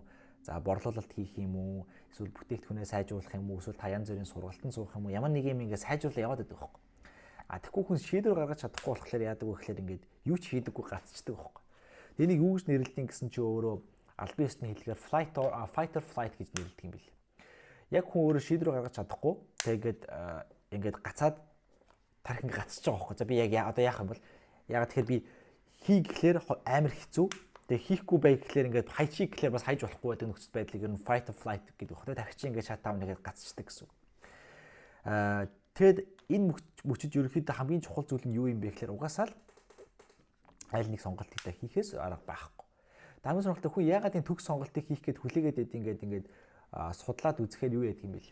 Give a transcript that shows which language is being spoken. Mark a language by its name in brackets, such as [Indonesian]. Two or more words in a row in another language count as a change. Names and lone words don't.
[Mongolian] За борлуулалт хийх юм уу? Эсвэл бүтээгдэхүүнээ сайжруулах юм уу? Эсвэл та янз бүрийн сургалтанд суух юм уу? Ямар нэг юм ингэ сайжруулаад яваад идэх байхгүй. Тэгэхгүй хүн шийдвэр гаргаж чадахгүй болохоор яадаг вэ гэхээр ингээд юу ч хийдэггүй гацчдаг байхгүй. Энийг юу гэж нэрлэдэг гэсэн чи өөрөө албан ёсны хэллэгээр [English] fight or flight [Mongolian] гэж нэрлэдэг юм билээ. Яг хүн өөрөө шийдвэр гаргаж чадахгүй тэгээд ингээд гацаад тархин гацж байгаа байхгүй. За би яг одоо яах юм бол ягаад тэгэхээр би хий гэхлээр амар хэцүү. Тэгээ хийхгүй бай гэхлээр ингээд хайчих гэхлээр бас хайж болохгүй байдаг нөхцөл байдлыг ер нь [English] fight or flight [Mongolian] гэдэг багтай. Тархич ингээд шат таав нэгээд гацчдаг гэсэн. Тэгэд энэ мөчөд ерөнхийдөө хамгийн чухал зүйл нь юу юм бэ гэхээр угаасаа л аль нэг сонголт хийхээс арга байхгүй. Хамгийн сонирхолтой хүн ягаад энэ төгс сонголтыг хийх гээд хүлээгээд ингээд судлаад үзэхээр юу яадаг юм бэ?